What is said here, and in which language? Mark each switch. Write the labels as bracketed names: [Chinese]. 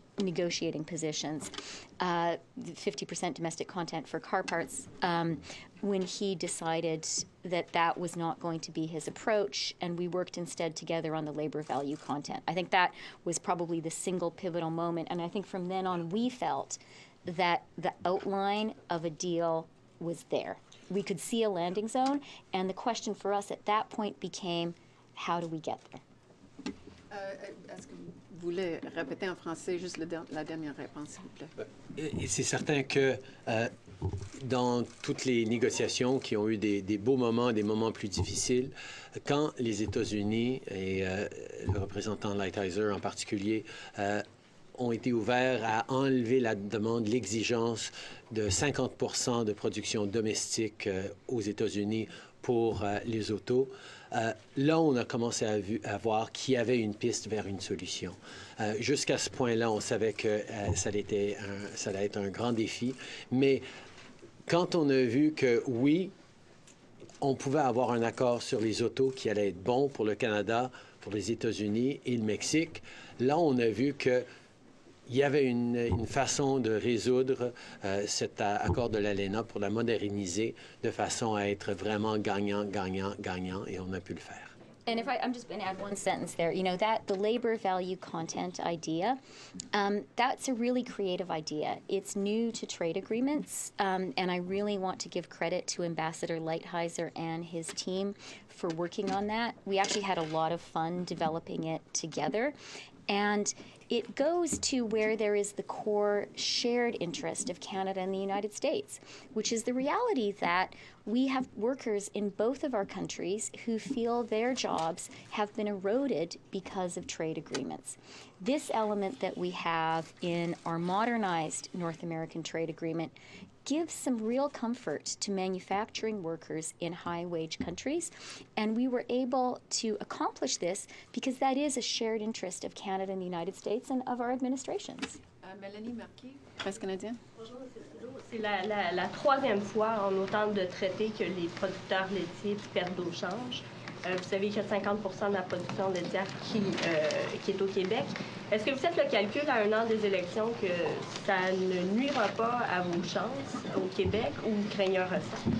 [English] negotiating positions, 50% domestic content for car parts, when he decided that that was not going to be his approach, and we worked instead together on the labor value content. I think that was probably the single pivotal moment, and I think from then on we felt that the outline of a deal was there. We could see a landing zone, and the question for us at that point became, how do we get there? Ask [French] voulez répéter en français juste la dernière réponse, s'il vous plaît. Et c'est certain que dans toutes les négociations qui ont eu des beaux moments, des moments plus difficiles, quand les États-Unis et le représentant Lighthizer en particulier ont été ouverts à enlever la demande, l'exigence de 50% de production domestique aux États-Unis pour les autos, là, on a commencé à voir qu'il y avait une piste vers une solution. Jusqu'à ce point-là, on savait que ça allait être un grand défi, mais quand on a vu que, oui, on pouvait avoir un accord sur les autos qui allait être bon pour le Canada, pour les États-Unis et le Mexique, là, on a vu que il y avait une façon de résoudre cet accord de l'ALENA pour la moderniser de façon à être vraiment gagnant, gagnant, gagnant, et on a pu le faire. [English] And if I'm just going to add one sentence there, you know, that the labor value content idea, that's a really creative idea. It's new to trade agreements, and I really want to give credit to Ambassador Lighthizer and his team for working on that. We actually had a lot of fun developing it together, and it goes to where there is the core shared interest of Canada and the United States, which is the reality that we have workers in both of our countries who feel their jobs have been eroded because of trade agreements. This element that we have in our modernized North American trade agreement gives some real comfort to manufacturing workers in high-wage countries, and we were able to accomplish this because that is a shared interest of Canada and the United States and of our administrations. [French] Mélanie Marquis, Presse canadienne. Bonjour, M. Trudeau. C'est la troisième fois en autant de traités que les producteurs laitiers perdent au change. Vous savez qu'il y a 50 de la production laitière qui est au Québec. Est-ce que vous faites le calcul à un an des élections que ça ne nuira pas à vos chances au Québec ou vous craignez un ressent?